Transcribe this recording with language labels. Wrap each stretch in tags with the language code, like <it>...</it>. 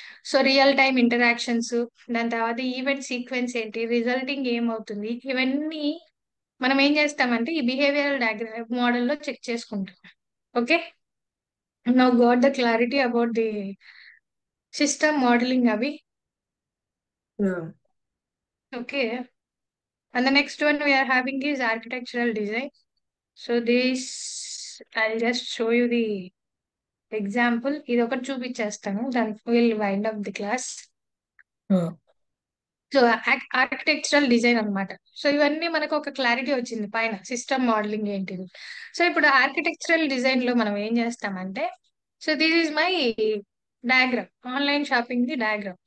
<te>So real time interactions, దాని తర్వాత event sequence ఏంటి, రిజల్టింగ్ ఏమవుతుంది, ఇవన్నీ మనం ఏం చేస్తామంటే ఈ బిహేవియరల్ డయాగ్రామ్ మోడల్లో చెక్ చేసుకుంటాం.</te> <en>Okay, now got the clarity about the system modelling అవి. Yeah Okay. And the next one we are having is architectural design. So this I just show you the example.</en> <te>ఇది ఒకటి చూపించేస్తాను, దాని will wind up the class. ఆ, so architectural design అన్నమాట. So ఇవన్నీ మనకు ఒక క్లారిటీ వచ్చింది పైన సిస్టమ్ మోడలింగ్ ఏంటిది. సో ఇప్పుడు ఆర్కిటెక్చరల్ డిజైన్ లో మనం ఏం చేస్తామంటే,</te> <en>so this is my diagram,</en> <te>online shopping the diagram.</te>